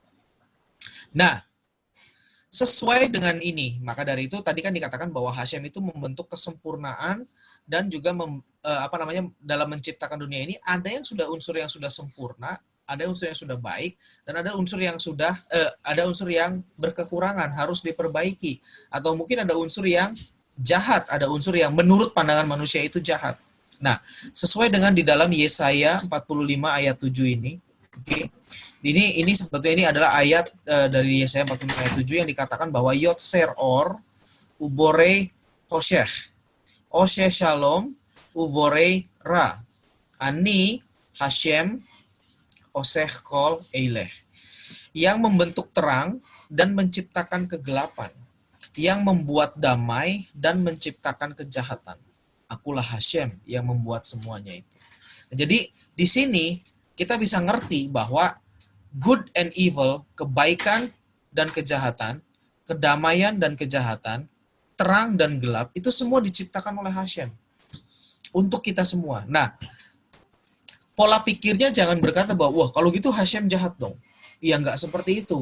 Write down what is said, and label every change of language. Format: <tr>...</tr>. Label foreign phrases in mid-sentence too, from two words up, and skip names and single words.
<id>Nah, sesuai dengan ini, maka dari itu tadi kan dikatakan bahwa Hashem itu membentuk kesempurnaan dan juga dalam menciptakan dunia ini ada unsur yang sudah sempurna, ada unsur yang sudah baik, dan ada unsur yang berkekurangan, harus diperbaiki, atau mungkin ada unsur yang jahat, ada unsur yang menurut pandangan manusia itu jahat. Nah, sesuai dengan di dalam Yesaya 45 ayat 7 ini, okay, ini sebetulnya ini adalah ayat dari Yesaya 45 ayat 7 yang dikatakan bahwa</id> <he>יוצר אור ובורא חשך עשה שלום ובורא רע אני השם עשה כל אלה,</he> <id>yang membentuk terang dan menciptakan kegelapan, yang membuat damai dan menciptakan kejahatan. Akulah Hashem yang membuat semuanya itu. Jadi di sini kita bisa ngerti bahwa</id> <en>good and evil,</en> <id>kebaikan dan kejahatan, kedamaian dan kejahatan, terang dan gelap, itu semua diciptakan oleh Hashem untuk kita semua. Nah, pola pikirnya jangan berkata bahwa, wah, kalau gitu Hashem jahat dong. Ya, nggak seperti itu.</id>